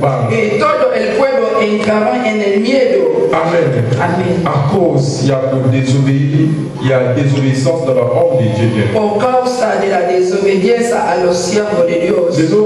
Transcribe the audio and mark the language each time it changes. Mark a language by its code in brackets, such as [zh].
[es] Y todo el pueblo entraba en el miedo. Amen. Amen. [fr] À cause, il y a désobéi, il y a désobéissance dans la ordre de Dieu. [es] Por causa de la desobediencia a los siervos de Dios.